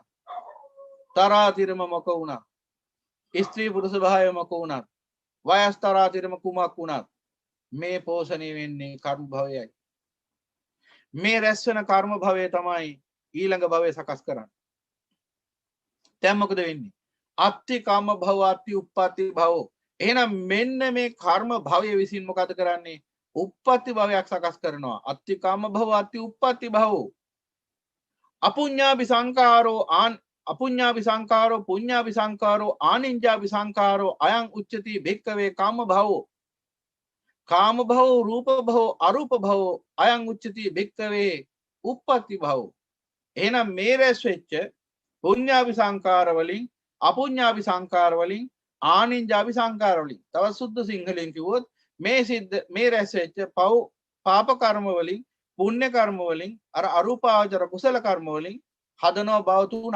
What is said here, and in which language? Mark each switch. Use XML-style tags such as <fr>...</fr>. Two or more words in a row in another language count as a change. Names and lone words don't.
<si>තරාතිරම මොක වුණා. ස්ත්‍රී පුරුෂ භාවය මොක වුණා. වයස් තරාතිරම කුමක් වුණා. මේ පෝෂණය වෙන්නේ කර්ම භවයයි. මේ රැස් වෙන කර්ම භවය තමයි ඊළඟ භවය සකස් කරන්නේ. දැන් මොකද වෙන්නේ?</si> <pi>අත්ති කාම භව අත්ති උප්පත්ති භව.</pi> <si>එහෙනම් මෙන්න මේ කර්ම භවය විසින් මොකද කරන්නේ? උප්පත්ති භවයක් සකස් කරනවා.</si> <pi>අත්ති කාම භව අත්ති උප්පත්ති භව. අපුඤ්ඤාපි සංකාරෝ අපුඤ්ඤාපි සංකාරෝ පුඤ්ඤාපි සංකාරෝ ආනිඤ්ඤාපි සංකාරෝ අයං උච්චති භික්ඛවේ කාම භවෝ. කාම භව රූප භව අරූප භව අයං උච්චති භික්ඛවේ උප්පත්ති භව.</pi> <si>එහෙනම් මේ රැස් වෙච්ච</si> <pi>පුඤ්ඤාපි සංකාර</pi> <si>වලින්</si> <pi>අපුඤ්ඤාපි සංකාර</pi> <si>වලින්</si> <pi>ආනිඤ්ඤාපි සංකාර</pi> <si>වලින් තව සුද්ධ සිංහලෙන් කිව්වොත් මේ රැස් වෙච්ච පව් පාප කර්ම වලින් පුණ්‍ය කර්ම වලින් අර අරූපාවචර කුසල කර්ම වලින් හදනව භව තුනක්.</si>